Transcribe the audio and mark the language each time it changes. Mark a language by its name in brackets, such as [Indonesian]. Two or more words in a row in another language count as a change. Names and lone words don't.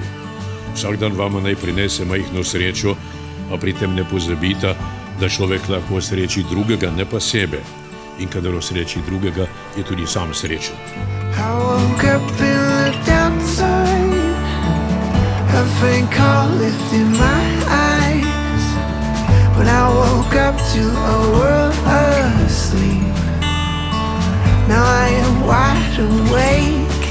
[Slovenian] Vsak dan vama naj prinese majhno srečo, a pri tem ne pozabite, da človek lahko osreči drugega, ne pa sebe. In kadar osreči drugega, je tudi sam srečen. [English] I woke up and looked outside. A faint call lifted my eyes. When I woke up to a world asleep. Now I am wide awake.